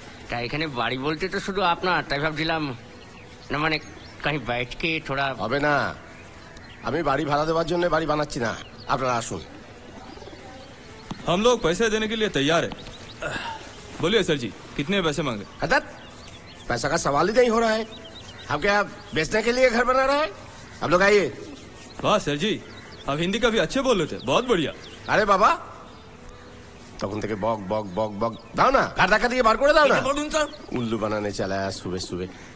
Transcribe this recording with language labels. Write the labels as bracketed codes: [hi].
[bn] তাই এখানে বাড়ি বলতে তো শুধু আপনার, তাই ভাবছিলাম না মানে [hi] কাহি বাইটকে থোড়া। [bn] হবে না, আমি বাড়ি ভাড়া দেওয়ার জন্য বাড়ি বানাচ্ছি না, আপনারা আসুন। [hi] हम लोग पैसे देने के लिए तैयार है। बोलिए सर जी, कितने पैसे मांगे? हदत, पैसा का सवाल ही नहीं हो रहा है। हम क्या बेचने के लिए घर बना रहे हैं? आप लोग आइए। वाह सर जी, आप हिंदी काफी अच्छे बोल रहे थे, बहुत बढ़िया। [bn] আরে বাবা, তখন থেকে বক বক বক বক দাও না, ঘাট ধাক্কা দিয়ে বার করে দাও না। বলুন তো। [hi] উল্লু বানানে চলা है सुबह सुबह।